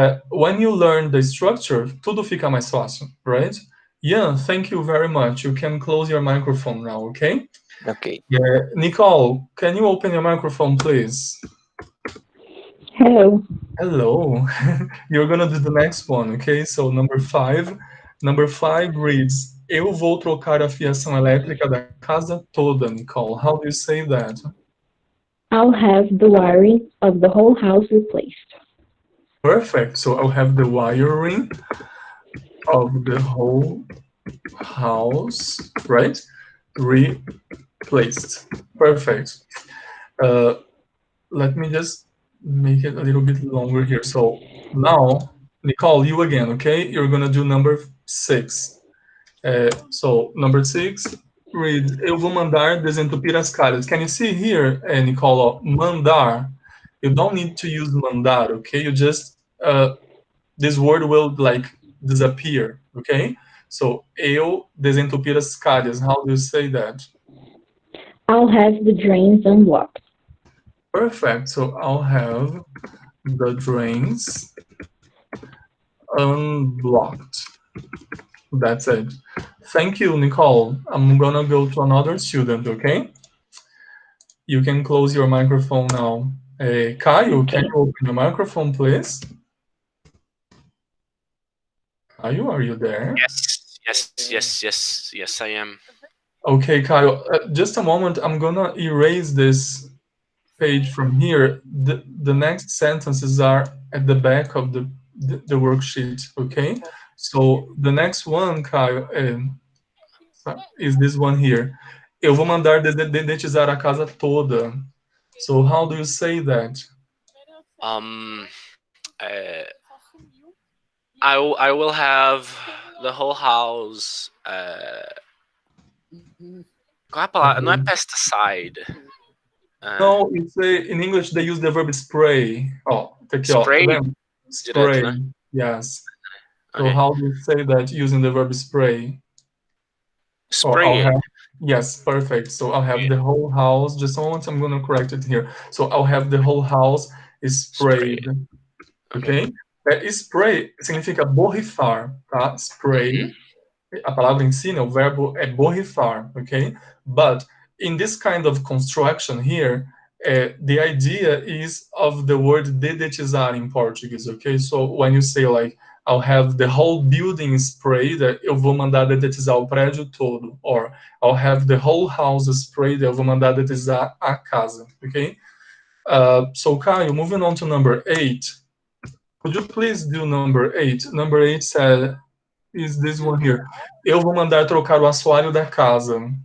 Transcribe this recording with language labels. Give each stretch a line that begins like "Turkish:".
English: When you learn the structure,
Portuguese: tudo fica mais fácil,
English: right? Yeah, thank you very much. You can close your microphone now, okay? Okay. Nicole, can you open your microphone, please? Hello. Hello. You're gonna do the next one, okay? So number 5. Number 5 reads,
Portuguese: eu vou trocar a fiação elétrica da casa toda, Nicole.
English: How do you say that? I'll have the wiring of the whole house replaced. Perfect. So I'll have the wiring of the whole house, right? Replaced. Perfect. Let me just make it a little bit longer here. So now, Nicole, you again, okay? You're gonna do number 6. So number 6, read,
Portuguese: eu vou mandar desentupir as calhas.
English: Can you see here, Nicole, mandar? You don't need to use mandar, okay? You just, this word will like disappear, okay?
Portuguese: So, eu desentupir as calhas.
English: How do you say that? I'll have the drains unblocked. Perfect. So I'll have the drains unblocked. That's it. Thank you, Nicole. I'm gonna go to another student, okay? You can close your microphone now. Caio, Okay. can you open your microphone, please? Caio, are you there? Yes, I am. Okay, Caio, just a moment. I'm gonna erase this page from here. The next sentences are at the back of the worksheet, okay? So the next one, Caio, is this one here.
Portuguese: Eu vou mandar dedetizar a casa toda.
English: So how do you say that? I will have the whole house.
Portuguese: Qual é a palavra? Não é pesticide.
English: No, it's in English they use the verb spray.
Portuguese: Oh, tá aqui, ó. Tá
English: Spray
Portuguese: vendo? Spray. direto, né?
English: Yes. So Okay. how do you say that using the verb spray? Or Spray it. yes, perfect. So I'll have the whole house. Just a moment, I'm gonna correct it here. So I'll have the whole house sprayed.
Portuguese: Ok? Spray significa borrifar, tá? Spray. A palavra em si, né, o verbo é borrifar, ok?
English: But in this kind of construction here, the idea is of the word dedetizar in Portuguese, okay? So when you say like, I'll have the whole building sprayed,
Portuguese: eu vou mandar dedetizar o prédio todo.
English: Or I'll have the whole house sprayed,
Portuguese: eu vou mandar dedetizar a casa,
English: okay? So Caio, moving on to number 8. Could you please do number 8? Number 8 said, is this one here.
Portuguese: Eu vou mandar trocar o assoalho da casa.